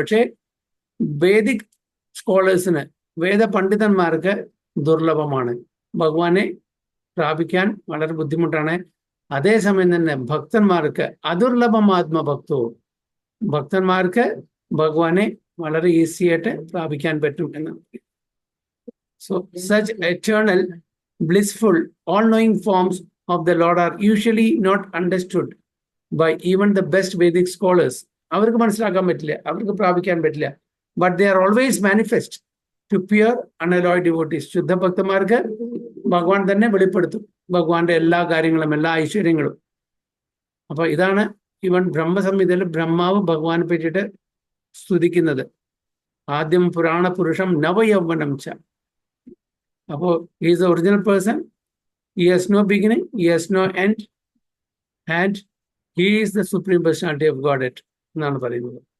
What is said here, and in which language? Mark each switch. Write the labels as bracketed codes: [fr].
[ml] പക്ഷേ വേദിക് സ്കോളേഴ്സിന്, വേദ പണ്ഡിതന്മാർക്ക് ദുർലഭമാണ്. ഭഗവാനെ പ്രാപിക്കാൻ വളരെ ബുദ്ധിമുട്ടാണ്. അതേസമയം തന്നെ ഭക്തന്മാർക്ക് അദുർലഭം ആത്മഭക്തവും, ഭക്തന്മാർക്ക് ഭഗവാനെ വളരെ ഈസി ആയിട്ട് പ്രാപിക്കാൻ പറ്റും എന്നാണ്. [en] So such eternal blissful all-knowing forms of the Lord are usually not understood by even the best Vedic scholars. [ml] അവർക്ക് മനസ്സിലാക്കാൻ പറ്റില്ല, അവർക്ക് പ്രാപിക്കാൻ പറ്റില്ല. [en] But they are always manifest to pure unalloyed devotees. [ml] ശുദ്ധ ഭക്തന്മാർക്ക് ഭഗവാൻ തന്നെ വെളിപ്പെടുത്തും ഭഗവാന്റെ എല്ലാ കാര്യങ്ങളും, എല്ലാ ഐശ്വര്യങ്ങളും. അപ്പൊ ഇതാണ് ഇവൻ ബ്രഹ്മസംഹിതയിൽ ബ്രഹ്മാവ് ഭഗവാനെ പറ്റിയിട്ട് സ്തുതിക്കുന്നത്. [sa] ആദ്യം പുരാണ പുരുഷം നവയൗവനം ച. [en] അപ്പോൾ he is the original person, he has no beginning, he has no end, and he is the supreme personality of Godhead [ml] എന്നാണ് പറയുന്നത്.